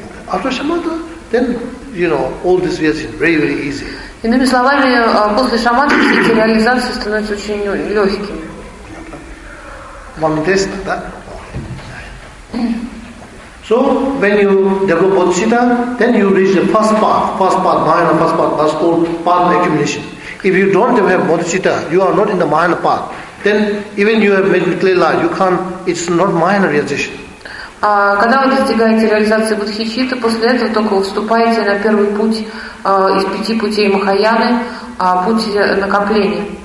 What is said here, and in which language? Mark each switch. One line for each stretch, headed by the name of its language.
English: After shamatha, then you know all this is very, very easy.
Russian: Иными словами, после шамадхи эти реализации становятся очень легкими. Вам интересно, да?
English: So when you develop bodhicitta, then you reach the first path, mahayana first path, that's called path of accumulation. If you don't have bodhicitta, you are not in the mahayana path. Then even you have made clear light, you can't. It's not mahayana realization.
Russian: Когда вы достигаете реализации бодхичитты, после этого только вступаете на первый путь из 5 путей махаяны, путь накопления.